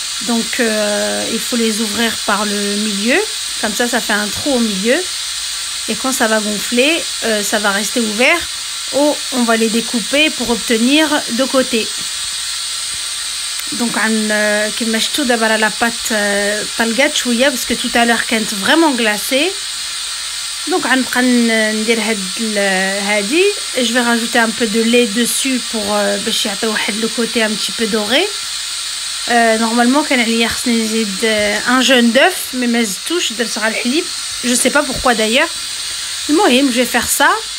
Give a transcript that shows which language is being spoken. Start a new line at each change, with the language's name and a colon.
French: Donc il faut les ouvrir par le milieu, comme ça fait un trou au milieu, et quand ça va gonfler ça va rester ouvert, ou on va les découper pour obtenir deux côtés. Donc
Arabic: كما شفتوا دابا
French: la pâte
Arabic: طلقات شويه
French: parce que tout à l'heure كانت vraiment glacée.
Arabic: Donc غنبقى ندير هادي.
French: Je vais rajouter un peu de lait dessus pour
Arabic: باش يعطي واحد
French: le côté un petit peu doré.
Arabic: Normalement كان عليا خصني نزيد
French: un jaune d'œuf mais
Arabic: ما زدتوش درت غير الحليب.
French: Je sais pas pourquoi d'ailleurs.
Arabic: المهم
French: je vais faire ça.